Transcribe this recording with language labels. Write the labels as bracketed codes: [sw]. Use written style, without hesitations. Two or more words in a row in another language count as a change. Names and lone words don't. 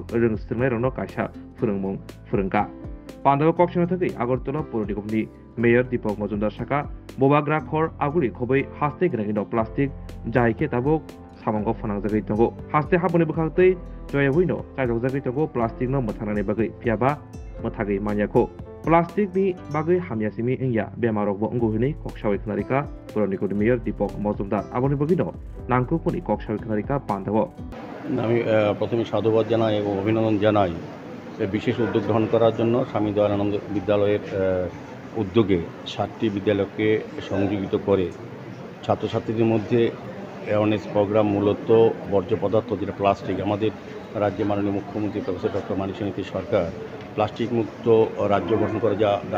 [trp] Ringsringai Rono kaisa Phurungmung Phurungka Pandawa Kokshana thakei Agartala Prodigoni Mayor Deepak Mozumdar Shaka Bobagra Khor Aguri Khobai Haste Grangino Plastic Jaike Tabok Samango Fanangjagai Tongo Haste Haboni Bukhaktei Joya Wino Chaidokjagai Tongo Plastic no Muthanani Bagai Piaba Muthagai Manyako Plastic ni Bagai Hamyasimi Engya Bemarok Bo Unguhini Kokshawai Knarika Puroniko Mayor Deepak Mozumdar Aboni Bagino Nangkukuni Kokshawai Knarika Pandawa [bn] আমি প্রথমে সাধুবাদ জানাই এবং অভিনন্দন জানাই বিশেষ উদ্যোগ গ্রহণ করার জন্য স্বামী দয়ানন্দ বিদ্যালয়ের উদ্যোগে 7টি বিদ্যালয়কে সংযোজিত করে ছাত্রছাত্রীদের মধ্যে [en] awareness programme [bn] মূলত বর্জ্য পদার্থ যেটা প্লাস্টিক আমাদের রাজ্যে মাননীয় মুখ্যমন্ত্রী প্রফেসর ডক্টর মানিক নীতি সরকার প্লাস্টিক মুক্ত রাজ্য গঠন করে যা ডাক